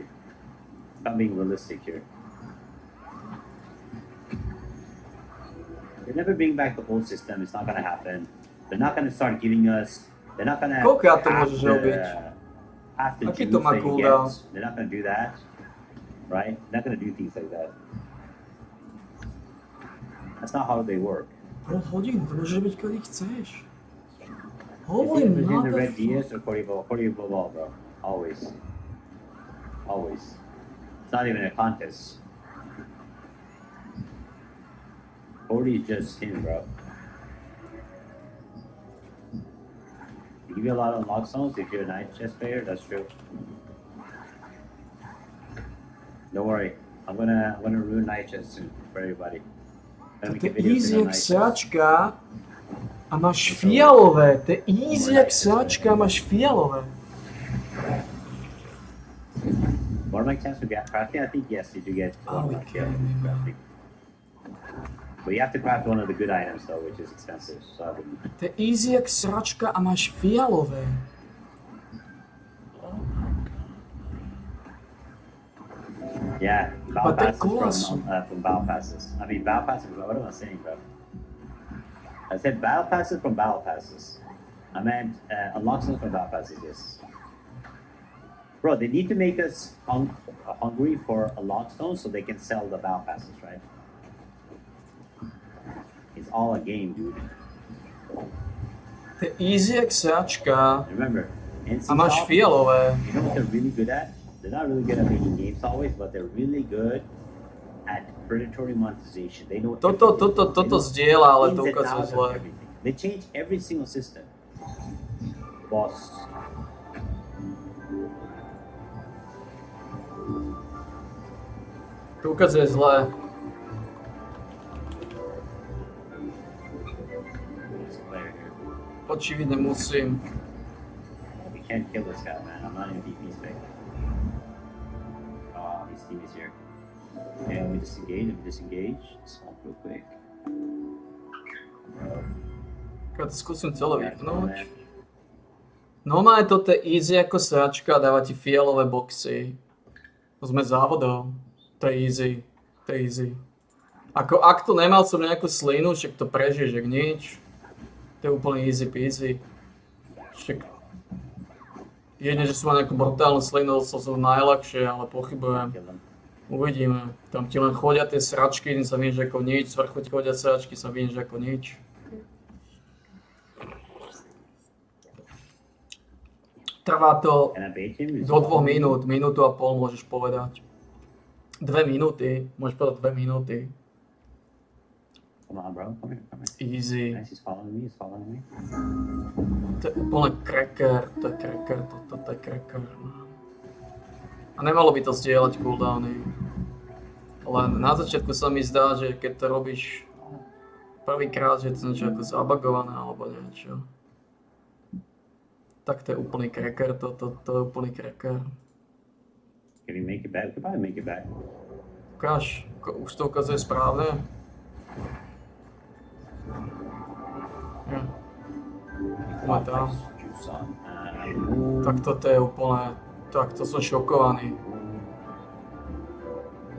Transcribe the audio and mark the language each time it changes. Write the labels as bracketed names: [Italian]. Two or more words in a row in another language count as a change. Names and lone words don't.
[English] If I'm being realistic here. They never bring back the old system. It's not gonna happen. They're not gonna start giving us. They're not gonna [Slovak] Koľko to [English] have [Slovak] môžeš [English] the, [Slovak] robiť? [English] have the [Slovak] Aký [English] juice [Slovak] to má [English] that you cooldown? get. They're not gonna do that, right? They're not gonna do things like that. That's not how they work. [Slovak] Pol hodín, to môže byť kedy chceš. [English] It's Holy either Virgin the Red Diaz motherfucker. or Corey Ball, bro. Always. Always. It's not even a contest. Corey's just him, bro. They give you a lot of unlock zones if you're a night chess player, that's true. Don't worry. I'm gonna ruin night chess soon for everybody. [Slovak] To [English] Gonna make [Slovak] je [English] a video [Slovak] easy [English] soon on [Slovak] jak [English] night chess. [Slovak] sračka a máš fialové. To je easy jak sračka a máš fialové. [English] What are my chances to get crafting? I think yes, you do get Oh, one okay, crafting. But you have to craft one of the good items though, which is expensive. So I wouldn't. [Slovak] To je easy jak sračka a máš fialové. [English] Yeah, battle But they're passes cool. from battle passes. I mean, battle passes. What am I saying, bro? I said battle passes from battle passes. I meant unlock zones from battle passes. Yes. Bro, they need to make us hungry for unlock stones so they can sell the battle passes, right? It's all a game, dude. [Slovak] To je easy jak sračka [English] Remember, [Slovak] a máš [English] NCSoft, [Slovak] fialové. [English] you know what they're really good at? They're not really good at making games always, but they're really good at predatory monetization. They know [Slovak] Toto [English] everything. They know [Slovak] zdieľa, ale to [English] ins and [Slovak] ukazuje [English] outs of [Slovak] zle. [English] everything. They change every single system. Boss. [Slovak] To ukazuje zle. [English] This player here. [Slovak] Očividne musím. [English] We can't kill this guy, man. I'm not in VP spec. Oh, his team is here. Okay, let me disengage. Swamp real quick. [Slovak] Ja to skúsim celé vypnúť. Normálne toto je easy ako sračka a dáva ti fialové boxy. To sme závodov. To je easy. To je easy. Ako ak tu nemal som nejakú slinu, však to prežiješ jak nič. To je úplne [English] easy peasy. [Slovak] Však jedne, že som mal nejakú brutálnu slinu, som najľahšie, ale pochybujem. [English] Kill him. [Slovak] Uvidíme. Tam ti len chodia tie sračky, sa vieš ako nič, zvrchu ti chodia sračky, sa vieš ako nič. Trvá to [English] Can I bait him? [Slovak] do 2 minút, minútu a pol môžeš povedať. 2 minúty, môžeš povedať 2 minúty. [English] Come on, bro. Come here. Easy. Nice, he's following me. [Slovak] To je úplne cracker, to je cracker, toto je cracker. A nemalo by to zdieľať cooldowny. Len na začiatku sa mi zdá, že keď to robíš prvýkrát, že je to niečo ako zabagované alebo niečo. Tak to je úplný cracker, to je úplný cracker. [English] Can we make it back? We could probably make it back. [Slovak] Ukáž, už to ukazuje správne. Ja. Poďme tam. [English] Juice on. [Slovak] Tak toto je úplne, tak to som šokovaný.